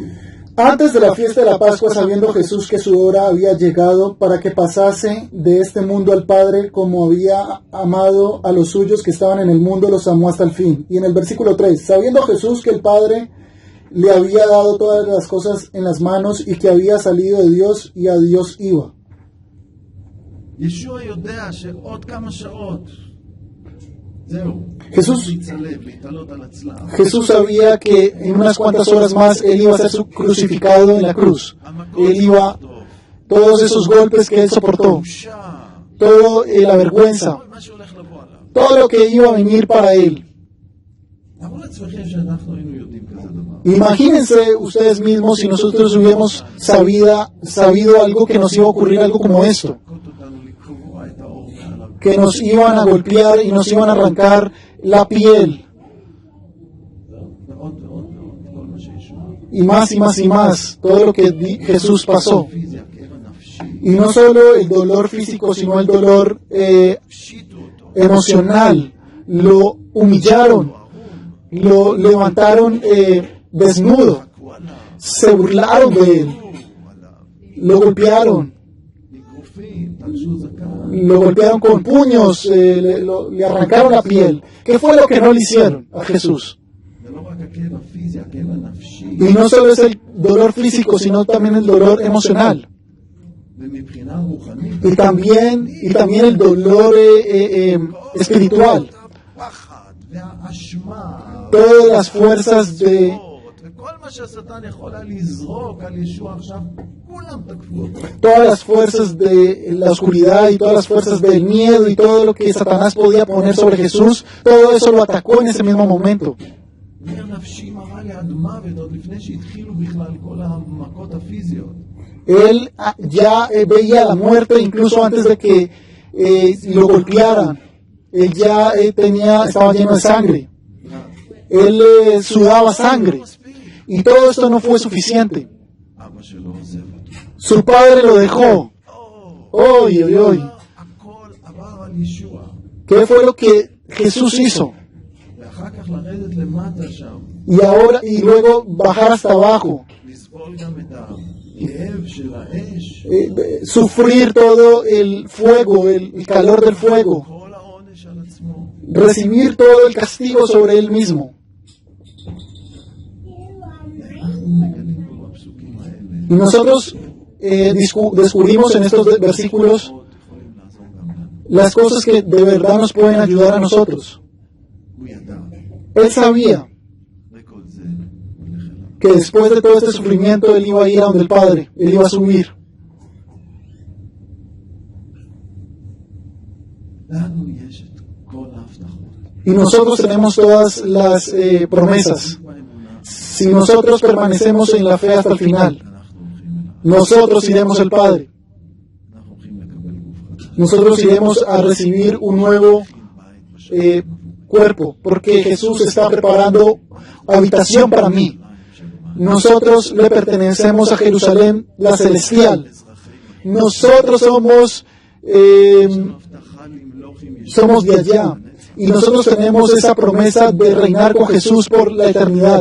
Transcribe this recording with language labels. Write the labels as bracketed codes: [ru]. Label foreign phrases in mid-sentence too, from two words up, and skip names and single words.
[es] Antes de la fiesta de la Pascua, sabiendo Jesús que su hora había llegado para que pasase de este mundo al Padre, como había amado a los suyos que estaban en el mundo, los amó hasta el fin. Y en el versículo 3, sabiendo Jesús que el Padre le había dado todas las cosas en las manos y que había salido de Dios y a Dios iba. [he] ישוע יודע שעוד כמה שעות, זהו. [es] Jesús- [he] להצלב, להתעלות על הצלב. [es] Jesús sabía que en unas cuantas horas más Él iba a ser crucificado en la cruz. Él iba, todos esos golpes que Él soportó, [he] בושה, [es] todo la vergüenza, [he] כל מה שהולך לבוא עליו. [es] todo lo que iba a venir para Él. [he] תארו לעצמכם שאנחנו היינו יודעים כזה דבר. [es] Imagínense ustedes mismos si nosotros hubiéramos sabido algo que nos iba a ocurrir, algo como esto, [he] להכות אותנו, לקרוע את האור מעליו. [es] que nos iban a golpear y nos iban a arrancar la piel, [he] ועוד ועוד ועוד, כל מה שישוע. [es] y más y más y más, todo lo que Jesús pasó. [he] פיזי, הכאב הנפשי, [es] Y no solo el dolor físico, sino el dolor [he] הפשיטו אותו. [es] emocional. Lo humillaron, lo levantaron desnudo, [he] צעקו עליו, [es] se burlaron de él, [he] צעקו עליו. [es] lo golpearon, [he] אגרופים, תלשו זקן. [es] lo golpearon con puños, le arrancaron la piel. ¿Qué fue lo que no le hicieron a Jesús? [he] זה לא רק הכאב הפיזי, הכאב הנפשי. [es] Y no solo es el dolor físico, sino también el dolor emocional. [he] ומבחינה רוחנית, [es] Y también el dolor espiritual. [he] הפחד והאשמה, [es] Todas las fuerzas de... [he] וכל מה שהשטן יכול היה לזרוק על ישוע עכשיו, כולם תקפו אותו. [es] Todas las fuerzas de la oscuridad y todas las fuerzas del miedo y todo lo que Satanás podía poner sobre Jesús, todo eso lo atacó en ese mismo momento. [he] נר נפשי מראה לי עד מוות עוד לפני שהתחילו בכלל כל המכות הפיזיות. [es] Él ya veía la muerte incluso antes de que lo golpearan. Él ya estaba lleno de sangre. Él sudaba sangre. Y todo esto no fue suficiente. [he] אבא שלו עוזב אותו. [es] Su padre lo dejó. ¡Oy, oy, oy! [he] הכל עבר על ישוע. [es] ¿Qué fue lo que Jesús hizo? [he] ואחר כך לרדת למטה שם, [es] Y luego bajar hasta abajo. [he] לסבול גם את הכאב של האש, [es] Sufrir todo el fuego, el calor del fuego. [he] כל העונש על עצמו. [es] Recibir todo el castigo sobre él mismo. [he] אנחנו מגלים פה בפסוקים האלה, [es] Y nosotros descubrimos en estos versículos [he] יכולים לעזור גם לנו. [es] las cosas que de verdad nos pueden ayudar a nosotros. [he] הוא ידע, [es] Él sabía [he] וכל זה הוא ילך אליו. [es] que después de todo este sufrimiento él iba a ir a donde el Padre, él iba a subir. [he] לנו יש את כל ההבטחות. [es] Y nosotros tenemos todas las promesas. [he] באמונה, [es] Si nosotros permanecemos en la fe hasta el final, [he] אנחנו הולכים אליו. [es] nosotros iremos al Padre. [he] אנחנו הולכים לקבל גוף חדש. [es] Nosotros iremos a recibir un nuevo [he] בית בשם [es] cuerpo, porque Jesús está preparando habitación para mí. Nosotros le pertenecemos a Jerusalén, la celestial. Nosotros somos de allá. Y nosotros tenemos esa promesa de reinar con Jesús por la eternidad.